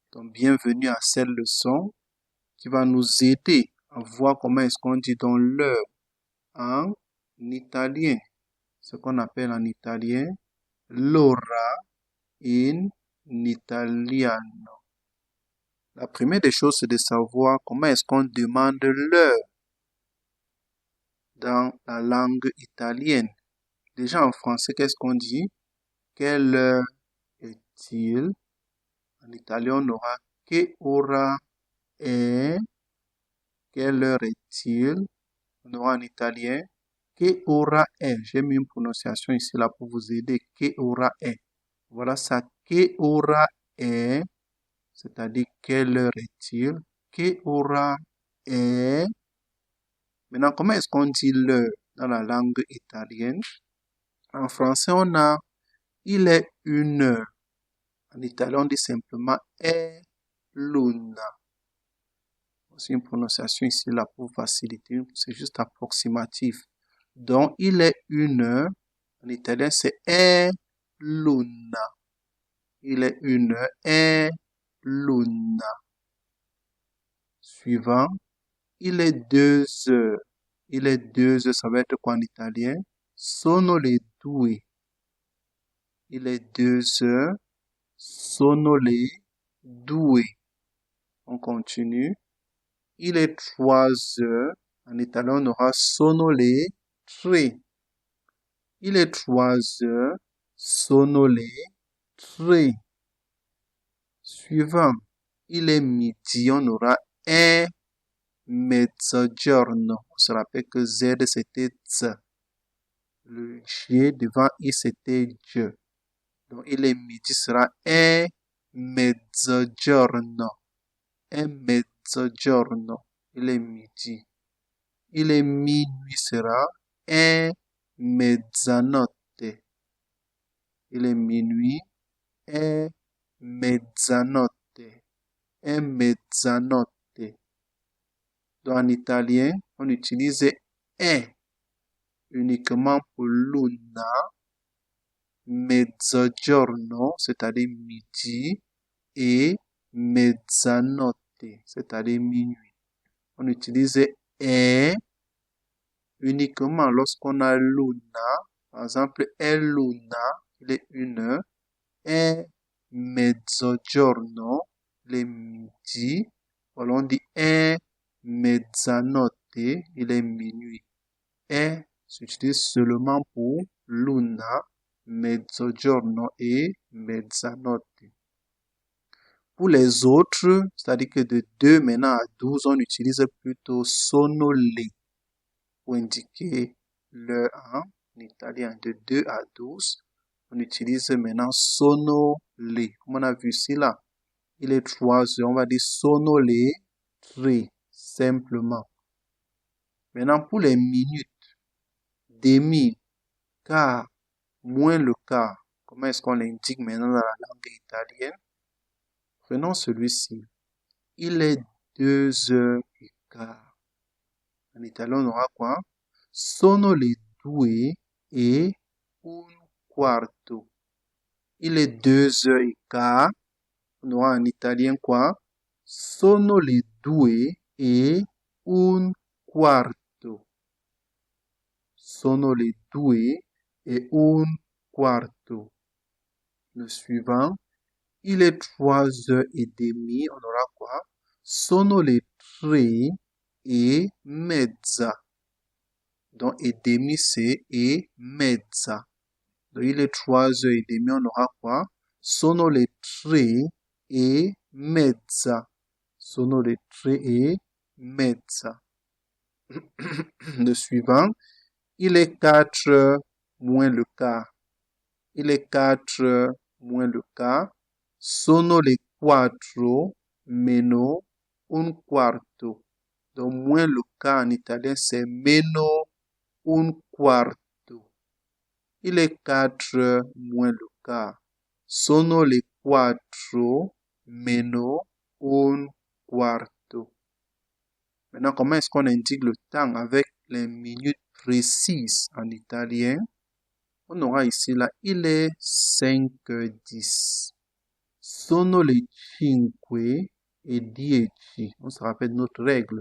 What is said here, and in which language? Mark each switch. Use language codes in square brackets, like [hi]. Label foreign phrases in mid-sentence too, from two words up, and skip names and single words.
[fr] Donc, bienvenue à cette leçon qui va nous aider à voir comment est-ce qu'on dit dans l'heure en italien. Ce qu'on appelle en italien [it] l'ora in italiano. [fr] La première des choses, c'est de savoir comment est-ce qu'on demande l'heure dans la langue italienne. Déjà en français, qu'est-ce qu'on dit? Quelle heure est-il? En italien, on aura [it] che ora è. [fr] Quelle heure est-il? On aura en italien [it] che ora è. [fr] J'ai mis une prononciation ici là pour vous aider. [it] Che ora è. [fr] Voilà ça. [it] Che ora è. [fr] C'est-à-dire quelle heure est-il? [it] Che ora è. [fr] Maintenant, comment est-ce qu'on dit l'heure dans la langue italienne? En français, on a il est 1 heure. En italien, on dit simplement [it] è l'una. [fr] C'est une prononciation ici là pour faciliter, c'est juste approximatif. Donc, il est 1 heure. En italien, c'est [it] è l'una. [fr] Il est 1 heure, [it] è l'una. [fr] Suivant, il est 2 heures. Il est 2 heures, ça va être quoi en italien? [it] Sono le due. [fr] Il est 2 heures. [it] Sono le due. [fr] On continue. Il est 3 heures. En italien, on aura [it] sono le tre. [fr] Il est 3 heures. [it] Sono le tre. [fr] Suivant. Il est midi. On aura [it] è mezzogiorno. [fr] On se rappelle que Z, c'était Z. Le G devant I, c'était G. Donc, il est midi sera [it] è mezzogiorno. È mezzogiorno. [fr] Il est midi. Il est minuit sera [it] è mezzanotte. [fr] Il est minuit. [it] È mezzanotte. È mezzanotte. [fr] Donc, en italien, on utilise è uniquement pour [it] l'una, mezzogiorno, [fr] c'est-à-dire midi, et mezzanotte, c'est-à-dire minuit. On utilise è uniquement lorsqu'on a l'una. Par exemple, [it] è l'una, [fr] il est 1 heure. [it] È mezzogiorno, [fr] il est midi. Voilà, on dit [it] è mezzanotte, [fr] il est minuit. È s'utilise seulement pour [it] l'una, mezzogiorno [fr] et mezzanotte. Pour les autres, c'est-à-dire que de 2 maintenant à 12, on utilise plutôt [it] sono le [fr] pour indiquer l'heure en italien. De 2 à 12, on utilise maintenant [it] sono le. [fr] Comme on a vu ici là, il est 3 heures, on va dire [it] sono le tre, [fr] simplement. Maintenant, pour les minutes, demi, quart, moins le quart, comment est-ce qu'on l'indique maintenant dans la langue italienne? Prenons celui-ci. Il est 2h15. En italien, on aura quoi? [it] Sono le 2:15. [fr] Il est 2h15. On aura en italien quoi? [it] Sono le 2:15. Sono le 2:15. [fr] Le suivant. Il est 3h30. On aura quoi? [it] Sono le 3:30. [fr] Donc, et demi, c'est et mezza. Donc, il est 3h30. On aura quoi? [it] Sono le 3:30. Sono le 3:30. [fr] Le suivant. Il est 4h moins le quart. Il est 4h moins le quart. [it] Sono le 4 meno un quarto. [fr] Donc, moins le quart en italien, c'est [it] meno un quarto. [fr] Il est 4 moins le quart. [it] Sono le 4 meno un quarto. [fr] Maintenant, comment est-ce qu'on indique le temps avec les minutes précises en italien? On aura ici là, il est 5h10. [it] sono le cinque et 10. [fr] On se rappelle notre règle.